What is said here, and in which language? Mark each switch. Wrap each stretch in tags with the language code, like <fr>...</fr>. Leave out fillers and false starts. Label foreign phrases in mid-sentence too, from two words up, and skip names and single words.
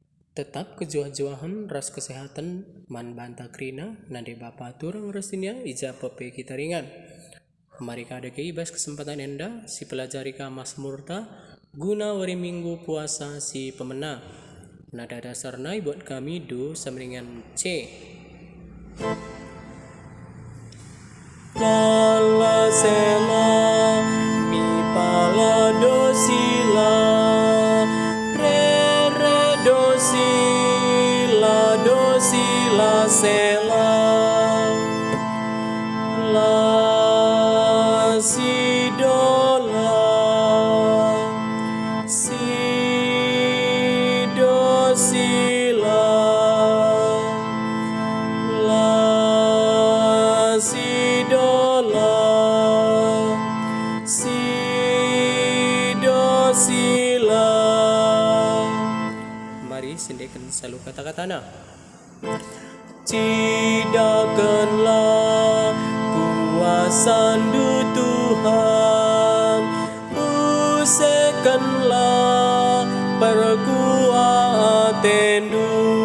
<btx>Tetap kejuah-juahan ras kesehatan man banta krina nade bapa turang resinya ija pepe kita ringan. Mari kada keibas kesempatan enda si pelajari ka Mazmurta guna wari minggu puasa si pemena.</btx> <id>Nada dasarnya buat kami do samringan C. La la sela mi pala do si la re re do si la sela la si do si la si do si la.</id> <btx>Mari sendekan selalu kata-katana. Cidakanlah kuasan-Du Tuhan, usekanlah perkuatan-Du.</btx>